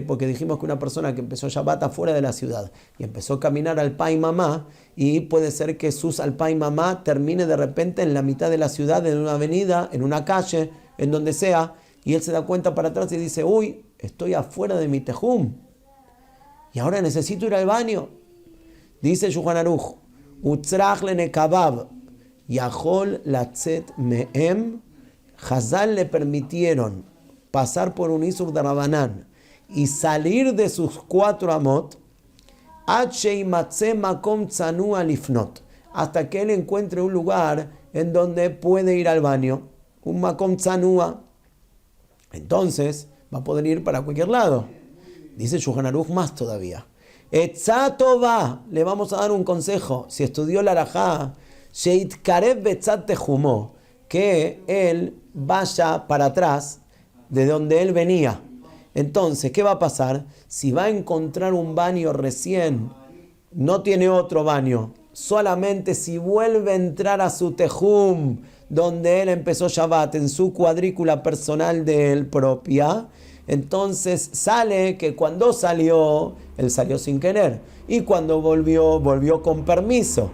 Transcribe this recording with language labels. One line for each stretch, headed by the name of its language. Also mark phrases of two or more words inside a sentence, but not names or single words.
Spanish: Porque dijimos que una persona que empezó Shabbat afuera de la ciudad y empezó a caminar al Pai Mamá, y puede ser que sus al Pai Mamá termine de repente en la mitad de la ciudad, en una avenida, en una calle, en donde sea, y él se da cuenta para atrás y dice, uy, estoy afuera de mi Tehum y ahora necesito ir al baño.
Hebrew: Dice Shulchan Aruch, ונצרך לנקביו יכול לצאת מהם.
Spanish: Hazal le permitieron pasar por un Isur de Rabanán y salir de sus 4 amot hasta que él encuentre un lugar en donde puede ir al baño, un
Hebrew: makom tzanua.
Spanish: Entonces va a poder ir para cualquier lado. Dice Shulchan Aruch más todavía.
Hebrew: Etzá tova,
Spanish: le vamos a dar un consejo. Si estudió la halajá,
Hebrew: שיתקרב בצד תחומו,
Spanish: que él vaya para atrás de donde él venía. Entonces, ¿qué va a pasar? Si va a encontrar un baño recién, no tiene otro baño, solamente si vuelve a entrar a su Tehum, donde él empezó Shabbat, en su cuadrícula personal de él propia, entonces sale que cuando salió, él salió sin querer, y cuando volvió, volvió con permiso.